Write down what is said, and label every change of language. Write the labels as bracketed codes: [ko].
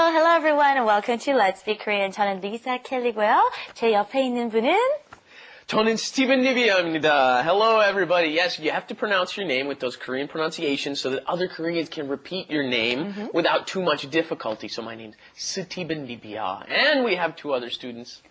[en] Hello everyone and welcome to Let's Speak Korean. [ko] 저는 리사 켈리고요. 제 옆에 있는 분은 저는 스티븐 리비아입니다. [en] Hello everybody. Yes, you have to pronounce your name with those Korean pronunciations so that other Koreans can repeat your name without too much difficulty. So my name's 스티븐 리비아. And we have two other students.